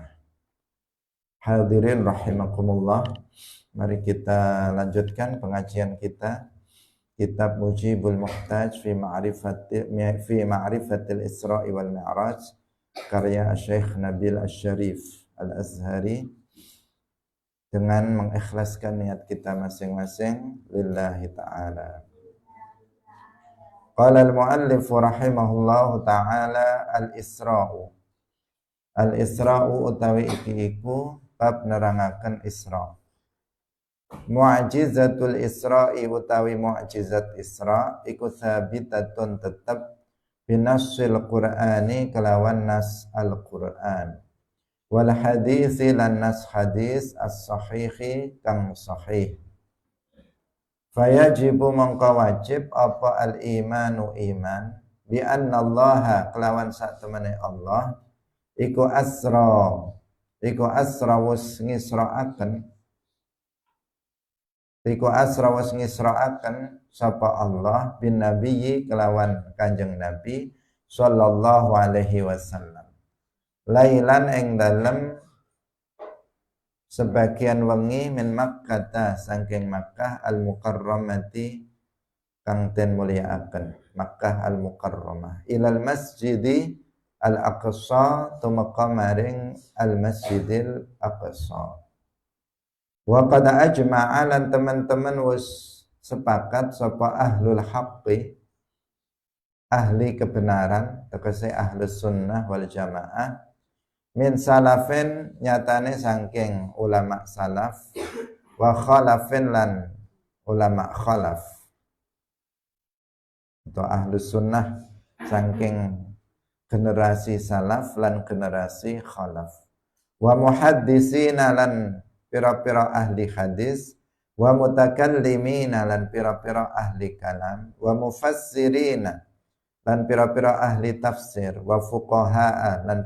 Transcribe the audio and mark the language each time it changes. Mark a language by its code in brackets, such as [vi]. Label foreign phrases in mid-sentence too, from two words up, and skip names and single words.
[ar] الحاضرين رحمكم الله, [id] mari kita lanjutkan pengajian kita, Kitab Mujibul Muhtaj fi Ma'rifatil Isra'i wal Mi'raj, karya Syekh Nabil Asy-Syarif Al-Azhari, dengan mengikhlaskan niat kita masing-masing [ar] لله تعالى. قال المؤلف رحمه الله تعالى الإسراء. [jv] Al-Isra'u utawi iku bab nerangaken Isra'. [ar] معجزة الإسراء [jv] utawi mu'jizat Isra' iku sabitatun tetep [ar] بنص القرآن [jv] kelawan nas Al-Qur'an, [ar] والحديث [jv] lan nas hadis as-sahihi kang sahih. Fayajibu mangka wajib apa al-imanu iman [ar] بأن الله [jv] kelawan sak temene Allah iku asra wis ngisra'aken sapa Allah [ar] بالنبي [jv] kelawan kanjeng Nabi [ar] صلى الله عليه وسلم [jv] lailan ing dalem sebagian wengi [ar] من مكة [jv] saking Makkah al-mukarramati kang den mulyakaken, [ar] مكة المكرمة, إلى المسجد الأقصى [jv] tumeka maring [ar] المسجد الأقصى. وقد أجمع [jv] lan teman-teman wis sepakat sapa [ar] أهل الحق, [jv] ahli kebenaran, tegese [ar] أهل السنة والجماعة, من سلف [jv] nyatane saking ulama salaf, [ar] وخلف [jv] lan ulama khalaf, atau [ar] أهل السنة [jv] saking generasi salaf lan generasi khalaf, [ar] والمحدثين [jv] lan pira-pira ahli hadis, [ar] والمتكلمين [jv] lan pira-pira ahli kalam, [ar] والمفسرين [jv] lan pira-pira ahli tafsir, [ar] والفقهاء [jv] lan